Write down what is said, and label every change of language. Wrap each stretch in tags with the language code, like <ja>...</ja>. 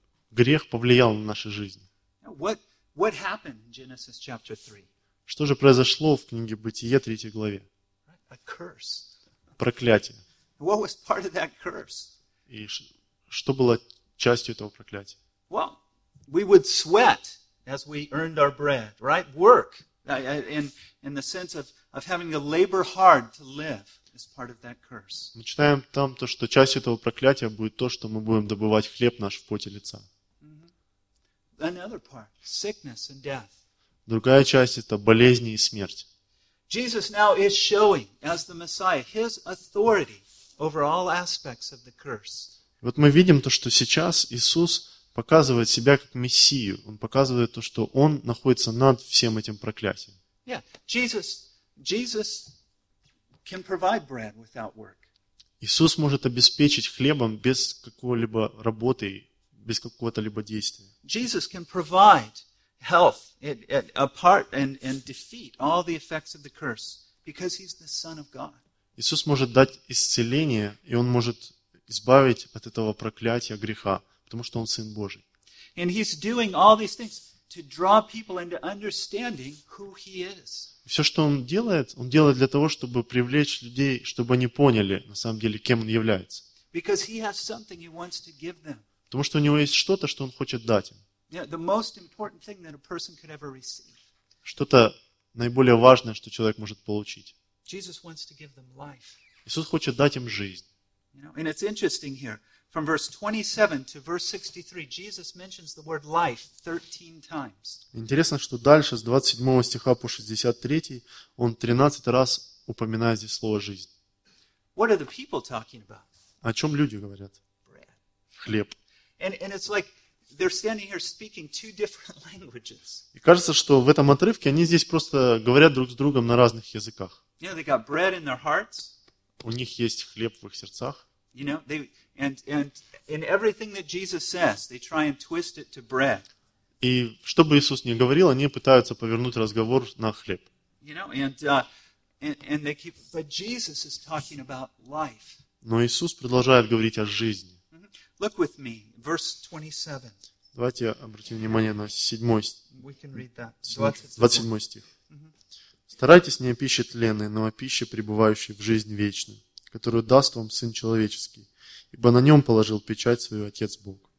<ru>Грех повлиял на наши жизни.</ru> <en>What happened in Genesis chapter 3?</en> <ru>Что же произошло в книге Бытие, 3 главе?</ru> <en>A curse.</en> <ru>Проклятие.</ru> <en>What was part of that curse?</en> <ru>И что было частью этого проклятия?</ru> <en>Well, we would sweat as we earned our bread, right? Work. In the sense of having to labor hard to live is part of that curse.</en> <ru>Мы читаем там то, что частью этого проклятия будет то, что мы будем добывать хлеб наш в поте лица.</ru> <en>Another part, sickness and death.</en> <ru>Другая часть — это болезни и смерть.</ru> <en>Jesus now is showing as the Messiah his authority over all aspects of the curse.</en> <ru>Вот мы видим то, что сейчас Иисус показывает себя как Мессию. Он показывает то, что он находится над всем этим проклятием.</ru> <en>Yeah, Jesus can provide bread without work.</en> <ru>Иисус может обеспечить хлебом без какого-либо работы, без какого-то либо действия.</ru> <en>Jesus can provide health apart and defeat all the effects of the curse because he's the Son of God.</en> <ru>Иисус может дать исцеление, и Он может избавить от этого проклятия греха, потому что Он Сын Божий.</ru> <en>And He's doing all these things to draw people into understanding who He is.</en> <ru>Все, что Он делает для того, чтобы привлечь людей, чтобы они поняли, на самом деле, кем Он является.</ru> <en>Because He has something He wants to give them.</en> <ru>Потому что у Него есть что-то, что Он хочет дать им.</ru> <en>Yeah, the most important thing that a person could ever receive.</en> <ru>Что-то наиболее важное, что человек может получить.</ru> <en>Jesus wants to give them life.</en> <ru>Иисус хочет дать им жизнь.</ru> <en>You know, and it's interesting here. From verse 27 to verse 63, Jesus mentions the word life 13 times.</en> <ru>Интересно, что дальше, с 27 стиха по 63, он 13 раз упоминает здесь слово жизнь.</ru> <en>What are the people talking about?</en> <ru>О чем люди говорят?</ru> <en>Bread.</en> <ru>Хлеб.</ru> <en>And it's like they're standing here speaking two different languages.</en> <ru>И кажется, что в этом отрывке они здесь просто говорят друг с другом на разных языках.</ru> <en>You know, they got bread in their hearts.</en> <ru>У них есть хлеб в их сердцах.</ru> <en>You know, and in everything that Jesus says, they try and twist it to bread.</en> <ru>И что бы Иисус ни говорил, они пытаются повернуть разговор на хлеб.</ru> <en>You know, and they keep, but Jesus is talking about life.</en> <ru>Но Иисус продолжает говорить о жизни. Mm-hmm.</ru> <en>Look with me, verse 27.</en> <ru>Давайте обратим внимание на 7 стих.</ru> <en>We can read that.</en> <ru>27 стих. Старайтесь не о пище тленной, но о пище, пребывающей в жизнь вечную, которую даст вам Сын Человеческий, ибо на Нем положил печать Свою Отец Бог.</ru>